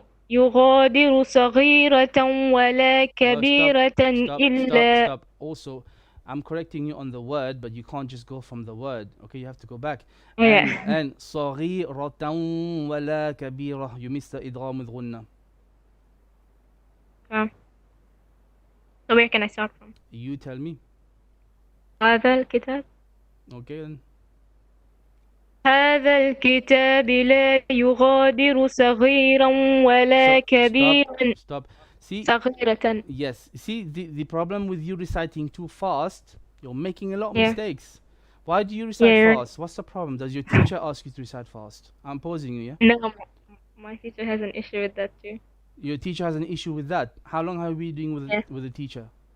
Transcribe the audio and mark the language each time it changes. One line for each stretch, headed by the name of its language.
Arabic: يغادر صغيرة ولا كبيرة إلا.
English: Stop. Also, I'm correcting you on the word, but you can't just go from the word. Okay, you have to go back. And
Arabic: صغيرة ولا كبيرة.
English: You missed the إدغام with غنة. So where can I start from? You tell me.
Arabic: هذا الكتاب.
English: Okay then.
Arabic: هذا الكتاب لا يغادر صغيرا ولا كبيرا.
English: Stop. See,
Arabic: صغيرة.
English: Yes. See, the problem with you reciting too fast, you're making a lot of mistakes. Why do you recite fast? What's the problem? Does your teacher ask you to recite fast? I'm posing you, yeah? No, my teacher has an issue with that too. Your teacher has an issue with that? How long have you been doing with the teacher?